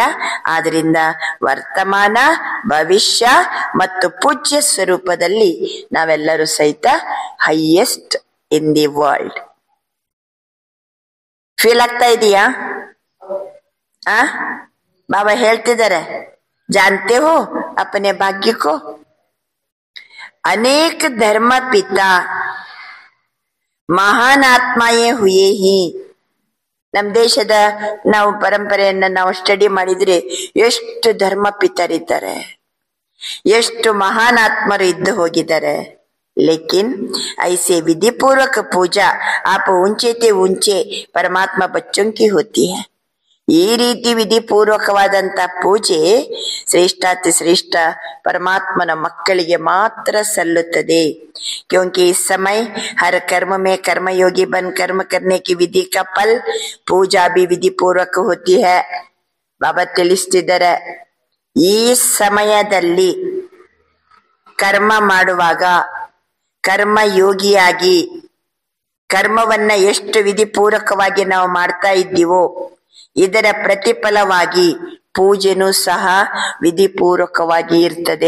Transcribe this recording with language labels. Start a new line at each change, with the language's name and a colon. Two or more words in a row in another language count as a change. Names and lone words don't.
Kannada: ಆದ್ರಿಂದ ವರ್ತಮಾನ, ಭವಿಷ್ಯ ಮತ್ತು ಪೂಜ್ಯ ಸ್ವರೂಪದಲ್ಲಿ ನಾವೆಲ್ಲರೂ ಸಹಿತ
English: highest in the world.
Kannada: ಫೀಲ್ ಆಗ್ತಾ ಇದೆಯಾ? ಬಾಬಾ ಹೇಳ್ತಿದ್ದಾರೆ,
Hindi: जानते हो अपने भाग्य को? अनेक धर्म पिता महान आत्माएं हुए ही.
Kannada: ನಮ್ಮ ದೇಶದ ನಾವು ಪರಂಪರೆಯನ್ನ ನಾವು ಸ್ಟಡಿ ಮಾಡಿದ್ರೆ ಎಷ್ಟು ಧರ್ಮ ಪಿತರಿದ್ದಾರೆ, ಎಷ್ಟು ಮಹಾನ್ ಆತ್ಮರು ಇದ್ದು ಹೋಗಿದ್ದಾರೆ.
Hindi: लेकिन ऐसे विधि पूर्वक पूजा आप ऊंचे ते ऊंचे परमात्मा बच्चों की होती है.
Kannada: ಈ ರೀತಿ ವಿಧಿಪೂರ್ವಕವಾದಂತ ಪೂಜೆ ಶ್ರೇಷ್ಠಾತಿ ಶ್ರೇಷ್ಠ ಪರಮಾತ್ಮನ ಮಕ್ಕಳಿಗೆ ಮಾತ್ರ ಸಲ್ಲುತ್ತದೆ.
Hindi: क्योंकि इस समय हर कर्म में कर्मयोगी बन कर्म करने की विधि का फल पूजा भी विधि पूर्वक होती है.
Kannada: ಬಾಬಾ ತಿಳಿಸ್ತಿದ್ದಾರೆ, ಈ ಸಮಯದಲ್ಲಿ ಕರ್ಮ ಮಾಡುವಾಗ ಕರ್ಮಯೋಗಿಯಾಗಿ ಕರ್ಮವನ್ನ ಎಷ್ಟು ವಿಧಿಪೂರ್ವಕವಾಗಿ ನಾವು ಮಾಡ್ತಾ ಇದ್ದೀವೋ ಇದರ ಪ್ರತಿಫಲವಾಗಿ ಪೂಜೆನೂ ಸಹ ವಿಧಿಪೂರ್ವಕವಾಗಿ ಇರ್ತದೆ.